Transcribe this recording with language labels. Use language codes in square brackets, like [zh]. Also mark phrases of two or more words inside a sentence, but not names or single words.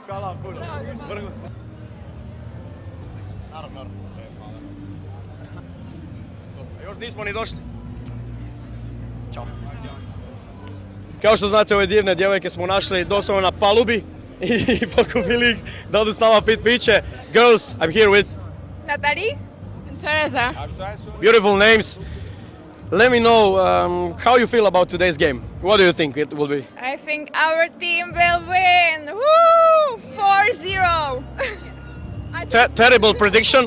[hr] Hvala puno. Vrlo se. Naravno. Još nismo ni došli. Ćao. Kao što znate, ove divne djevojke smo našli doslovno na palubi. i pokupili da odu s nama pit piće. [en] Girls, I'm here with Natalie and Teresa. beautiful names. Let me know how you feel about today's game. What do you think it will be? I think our team will win. Woo! 4-0. Terrible prediction.